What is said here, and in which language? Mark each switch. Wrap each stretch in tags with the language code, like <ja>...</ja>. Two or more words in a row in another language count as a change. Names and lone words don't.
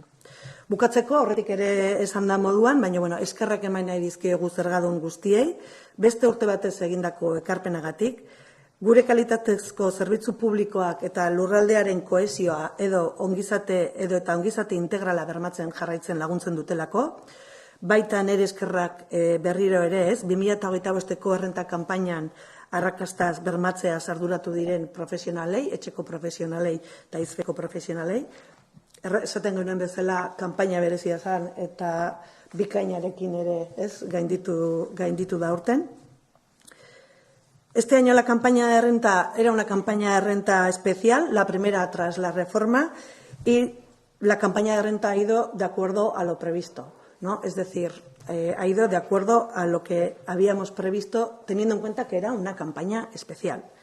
<eu>Bukatzeko, horretik ere esan da moduan, baina eskerrak eman nahi dizkiegu zergadun guztiei, beste urte batez egindako ekarpenagatik, gure kalitatezko zerbitzu publikoak eta lurraldearen kohesioa edo eta ongizate integrala bermatzen jarraitzen laguntzen dutelako, baita nire eskerrak berriro ere ez, 2025ko errenta kanpainan arrakastaz bermatzea arduratu diren profesionalei, etxeko profesionalei eta izfeko profesionalei. Esaten genuen bezala kanpaina berezia zen eta bikainarekin ere ez gainditu da urten.</eu> <es>Este año la campaña de renta era una campaña de renta especial, la primera tras la reforma, y la campaña de renta ha ido de acuerdo a lo previsto, ¿no? Es decir, ha ido de acuerdo a lo que habíamos previsto, teniendo en cuenta que era una campaña especial.</es>